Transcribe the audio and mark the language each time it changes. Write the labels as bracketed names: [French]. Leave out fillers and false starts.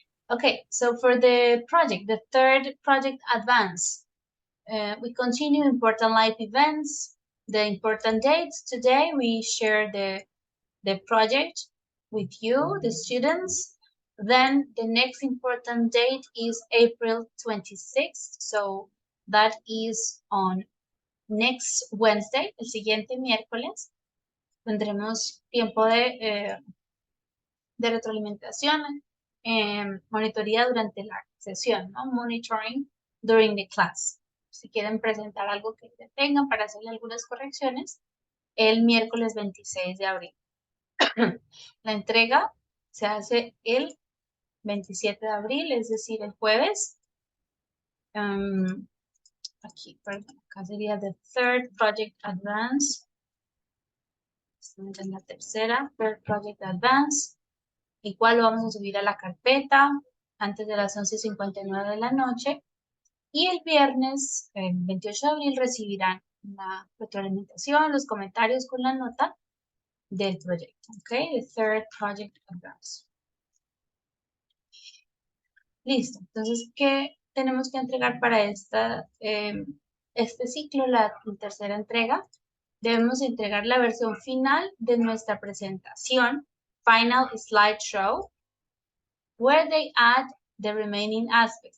[English] Okay, so for the project, the third project advance, we continue important life events, the important dates. Today we share the project with you, the students. Then the next important date is April 26th. So that is on next Wednesday, [Spanish] el siguiente miércoles, tendremos tiempo de retroalimentación, monitoría durante la sesión, ¿no? [English] Monitoring during the class. [Spanish] Si quieren presentar algo que tengan para hacerle algunas correcciones, el miércoles 26 de abril. La entrega se hace el 27 de abril, es decir, el jueves. Aquí, perdón, acá sería [English] the third project advance. [Spanish] Estamos en la tercera, [English] third project advance. [Spanish] Igual lo vamos a subir a la carpeta antes de las 11:59 de la noche. Y el viernes, el 28 de abril, recibirán la retroalimentación, los comentarios con la nota del proyecto. ¿Ok? [English] The third project advance. [Spanish] Listo. Entonces, ¿qué tenemos que entregar para este ciclo, la tercera entrega? Debemos entregar la versión final de nuestra presentación, [English] Final Slideshow, where they add the remaining aspects.